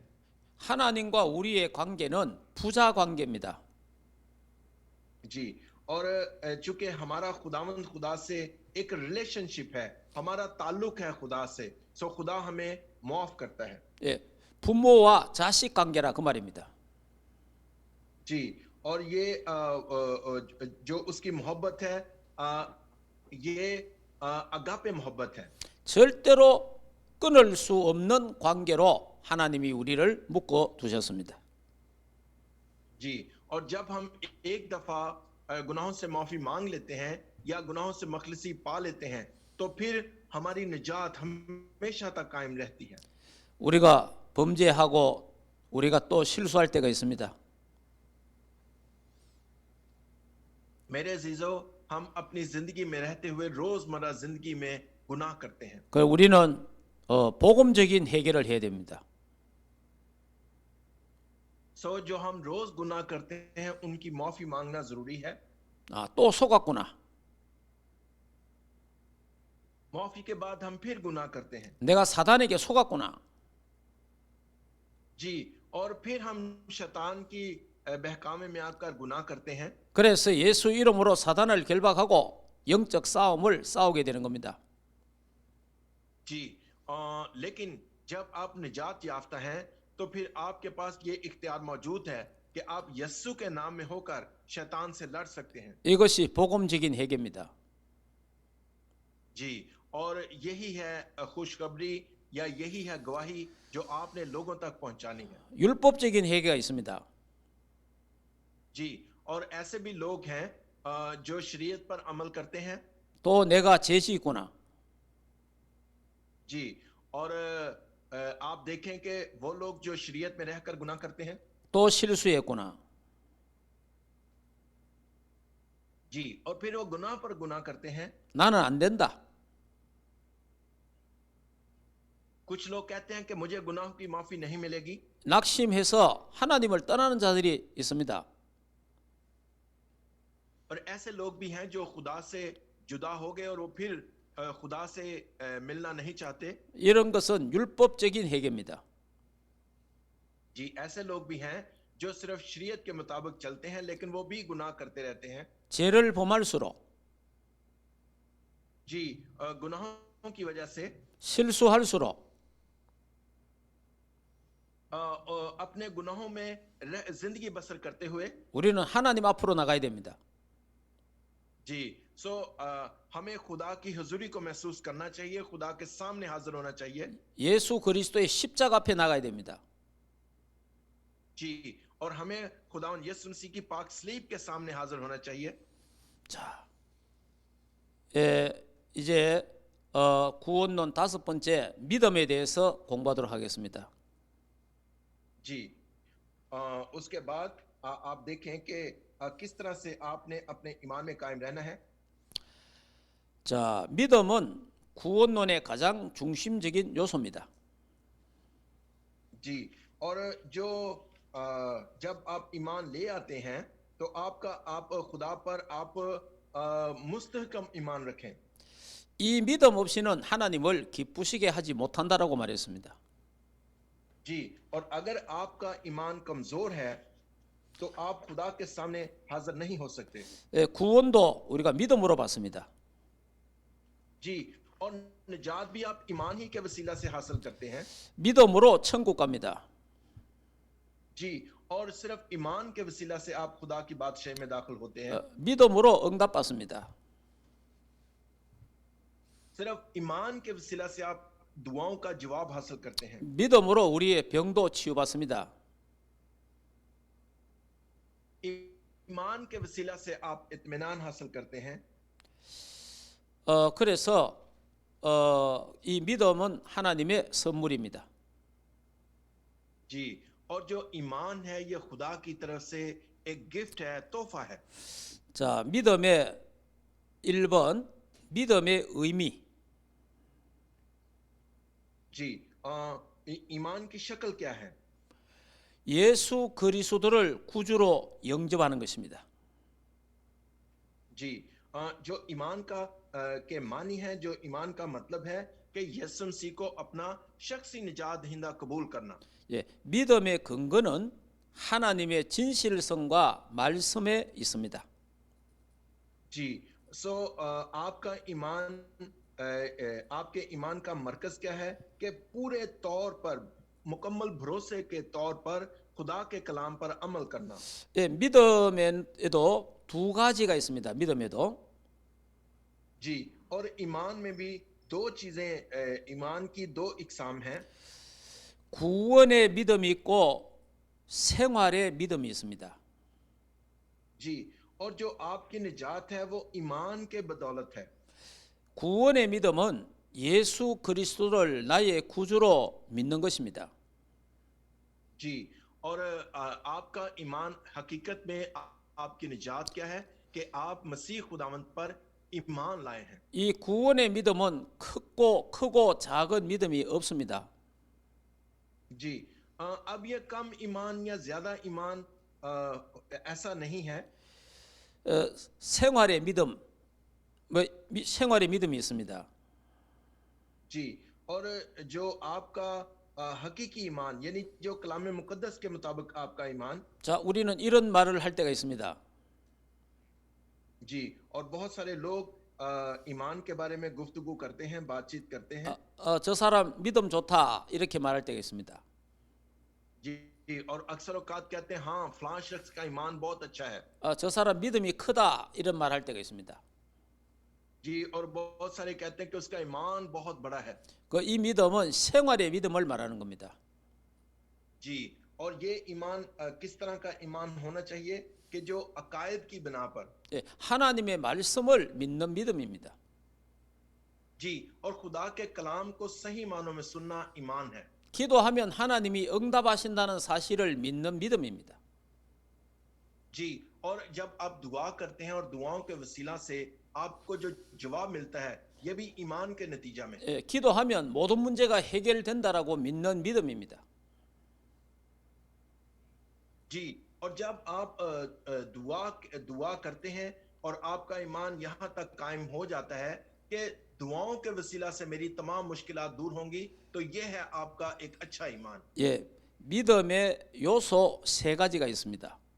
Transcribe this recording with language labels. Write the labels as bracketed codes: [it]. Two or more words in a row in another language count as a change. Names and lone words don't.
[ko] 하나님과 우리의 관계는 부자 관계입니다. [ur] جی، اور چونکہ ہمارا خداوند خدا سے ایک ریلیشن شپ ہے، ہمارا تعلق ہے خدا سے، سو خدا ہمیں معاف کرتا ہے. [ko] 예, 부모와 자식 관계라 그 말입니다. [ur] جی، اور یہ جو اس کی محبت ہے یہ اگاپے محبت ہے. [ko] 절대로 끊을 수 없는 관계로 하나님이 우리를 묶어 두셨습니다. [ur] جی، اور جب ہم ایک دفعہ گناہوں سے معافی مانگ لیتے ہیں یا گناہوں سے مخلصی پا لیتے ہیں، تو پھر ہماری نجات ہمیشہ تک قائم رہتی ہے. [ko] 우리가 범죄하고 우리가 또 실수할 때가 있습니다. [ur] میرے عزیزوں، ہم اپنی زندگی میں رہتے ہوئے روزمرہ زندگی میں گناہ کرتے ہیں. [ko] 그 우리는 복음적인 해결을 해야 됩니다. [ur] جو ہم روز گناہ کرتے ہیں ان کی معافی مانگنا ضروری ہے. [ko] 또 속았구나. [ur] معافی کے بعد ہم پھر گناہ کرتے ہیں. [ko] 내가 사단에게 속았구나. [ur] جی، اور پھر ہم شیطان کی بہکاوے میں آ کر گناہ کرتے ہیں. [ko] 그래서 예수 이름으로 사단을 결박하고 영적 싸움을 싸우게 되는 겁니다. [ur] جی، لیکن جب آپ نجات یافتہ ہیں تو پھر آپ کے پاس یہ اختیار موجود ہے کہ آپ یسوع کے نام میں ہو کر شیطان سے لڑ سکتے ہیں. [ko] 이것이 복음적인 해결입니다. [ur] جی، اور یہی ہے خوشخبری یا یہی ہے گواہی جو آپ نے لوگوں تک پہنچانی ہے. [ko] 율법적인 해결가 있습니다. [ur] جی، اور ایسے بھی لوگ ہیں جو شریعت پر عمل کرتے ہیں. [ko] 또 내가 죄지 있구나. [ur] جی، اور آپ دیکھیں کہ وہ لوگ جو شریعت میں رہ کر گناہ کرتے ہیں. [ko] 또 실수했구나. [ur] جی، اور پھر وہ گناہ پر گناہ کرتے ہیں. [ko] 나는 안 된다. [ur] کچھ لوگ کہتے ہیں کہ مجھے گناہ کی معافی نہیں ملے گی. [ko] 낙심해서 하나님을 떠나는 자들이 있습니다. [ur] اور ایسے لوگ بھی ہیں جو خدا سے جدا ہو گئے اور وہ پھر خدا سے ملنا نہیں چاہتے. [ko] 이런 것은 율법적인 해결입니다. [ur] جی، ایسے لوگ بھی ہیں جو صرف شریعت کے مطابق چلتے ہیں لیکن وہ بھی گناہ کرتے رہتے ہیں. [ko] 죄를 범할수록 [ur] جی، گناہوں کی وجہ سے [ko] 실수할수록 [ur] اپنے گناہوں میں زندگی بسر کرتے ہوئے [ko] 우리는 하나님 앞으로 나가야 됩니다. [ur] جی، ہمیں خدا کی حضوری کو محسوس کرنا چاہیے، خدا کے سامنے حاضر ہونا چاہیے. [ko] 예수 그리스도의 십자가 앞에 나가야 됩니다. [ur] جی، اور ہمیں خدا یسوع مسیح کی پاک صلیب کے سامنے حاضر ہونا چاہیے. [ko] 자, 이제 구원론 5번째 믿음에 대해서 공부하도록 하겠습니다. [ur] جی، اس کے بعد آپ دیکھیں کہ کس طرح سے آپ نے اپنے ایمان میں قائم رہنا ہے. [ko] 자, 믿음은 구원론의 가장 중심적인 요소입니다. [ur] جی، اور جو جب آپ ایمان لے آتے ہیں تو آپ خدا پر آپ مستحکم ایمان رکھیں. [ko] 이 믿음 없이는 하나님을 기쁘시게 하지 못한다라고 말했습니다. [ur] جی، اور اگر آپ کا ایمان کمزور ہے تو آپ خدا کے سامنے حاضر نہیں ہو سکتے. [ko] 구원도 우리가 믿음으로 받습니다. [ur] جی، اور نجات بھی آپ ایمان ہی کے وسیلہ سے حاصل کرتے ہیں. [ko] 믿음으로 천국 갑니다. [ur] جی، اور صرف ایمان کے وسیلہ سے آپ خدا کی بادشاہی میں داخل ہوتے ہیں. [ko] 믿음으로 응답 받습니다. [ur] صرف ایمان کے وسیلہ سے آپ دعاؤں کا جواب حاصل کرتے ہیں. [ko] 믿음으로 우리의 병도 치유받습니다. [ur] ایمان کے وسیلہ سے آپ اطمینان حاصل کرتے ہیں. [ko] 그래서 이 믿음은 하나님의 선물입니다. [ur] جی، اور جو ایمان ہے یہ خدا کی طرف سے ایک گفٹ ہے، تحفہ ہے. [ko] 자, 믿음의 1번 믿음의 의미. [ur] جی، ایمان کی شکل کیا ہے? [ko] 예수 그리스도를 구주로 영접하는 것입니다. [ur] جی، جو ایمان کا کے معنی ہے، جو ایمان کا مطلب ہے کہ یسوع مسیح کو اپنا شخصی نجات دہندہ قبول کرنا. [ko] 예, 믿음의 근거는 하나님의 진실성과 말씀에 있습니다. [ur] جی، آپ کا ایمان آپ کے ایمان کا مرکز کیا ہے کہ پورے طور پر مکمل بھروسے کے طور پر خدا کے کلام پر عمل کرنا. [ko] 예, 믿음에도 두 가지가 있습니다. 믿음에도 [ur] جی، اور ایمان میں بھی دو چیزیں، ایمان کی دو اقسام ہیں. [ko] 구원의 믿음이 있고 생활의 믿음이 있습니다. [ur] جی، اور جو آپ کی نجات ہے وہ ایمان کے بدولت ہے. [ko] 구원의 믿음은 예수 그리스도를 나의 구주로 믿는 것입니다. [ur] جی، اور آپ کا ایمان حقیقت میں آپ کی نجات کیا ہے کہ آپ مسیح خداوند پر ایمان لائے ہیں. [ko] 이 구원의 믿음은 크고 작은 믿음이 없습니다. [ur] جی، اب یہ کم ایمان یا زیادہ ایمان ایسا نہیں ہے. [ko] 생활의 믿음, 생활의 믿음이 있습니다. [ur] جی، اور جو آپ کا حقیقی ایمان یعنی جو کلام مقدس کے مطابق آپ کا ایمان. [ko] 자, 우리는 이런 말을 할 때가 있습니다. [ur] جی، اور بہت سارے لوگ ایمان کے بارے میں گفتگو کرتے ہیں، بات چیت کرتے ہیں. [ko] 저 사람 믿음 좋다 이렇게 말할 때가 있습니다. [ur] جی، اور اکثر اوقات کہتے ہیں ہاں فلاں شخص کا ایمان بہت اچھا ہے. [ko] 저 사람 믿음이 크다 이런 말 할 때가 있습니다. [ur] جی، اور بہت سارے کہتے ہیں کہ اس کا ایمان بہت بڑا ہے. [ko] 이 믿음은 생활의 믿음을 말하는 겁니다. [ur] جی، اور یہ ایمان کس طرح کا ایمان ہونا چاہیے کہ جو عقائد کی بنا پر [ko] 하나님의 말씀을 믿는 믿음입니다. [ur] جی، اور خدا کے کلام کو صحیح معنوں میں سننا ایمان ہے. [ko] 기도하면 하나님이 응답하신다는 사실을 믿는 믿음입니다. [ur] جی، اور جب آپ دعا کرتے ہیں اور دعاؤں کے وسیلہ سے آپ کو جو جواب ملتا ہے یہ بھی ایمان کے نتیجہ میں. [ko] 기도하면 모든 문제가 해결된다라고 믿는 믿음입니다. [ur] جی، اور جب آپ دعا کرتے ہیں اور آپ کا ایمان یہاں تک قائم ہو جاتا ہے کہ دعاؤں کے وسیلہ سے میری تمام مشکلات دور ہوں گی، تو یہ ہے آپ کا ایک اچھا ایمان. [ko] 믿음의 요소 세 가지가 있습니다.